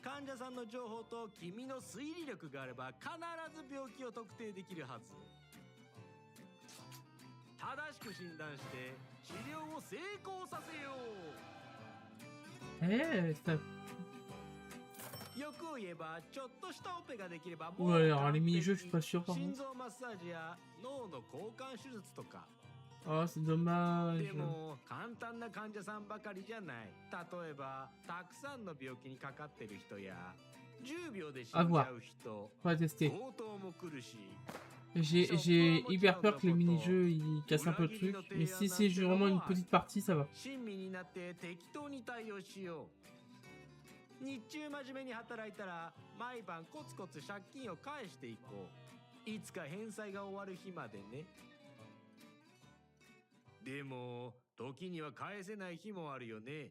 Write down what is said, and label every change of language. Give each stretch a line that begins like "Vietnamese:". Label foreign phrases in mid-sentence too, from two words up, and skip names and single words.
Japanese: 患者さんの情報と君の推理力があれば必ず病気を特定できるはず。正しく診断して治療を成功させよう。欲を言えばちょっとしたオペができればもう
French: Ouais, alors les mini-jeux, je suis pas sûr par
Japanese: 心
French: contre.
Japanese: 臓マッサージや脳の交換手術とか。
French: Oh, c'est dommage.
Japanese: でも簡単な患者さんばかりじゃない。例えばたくさんの病気にかかってる人や10秒で死んじゃう人、強盗も来るし。
French: J'ai hyper peur que les mini-jeux ils cassent un peu le truc, mais si c'est vraiment une petite partie, ça va.
Japanese: 親身になって適当に対応しよう。日中真面目に働いたら毎晩コツコツ借金を返していこう。いつか返済が終わる日までね。でも時には返せない日もあるよね。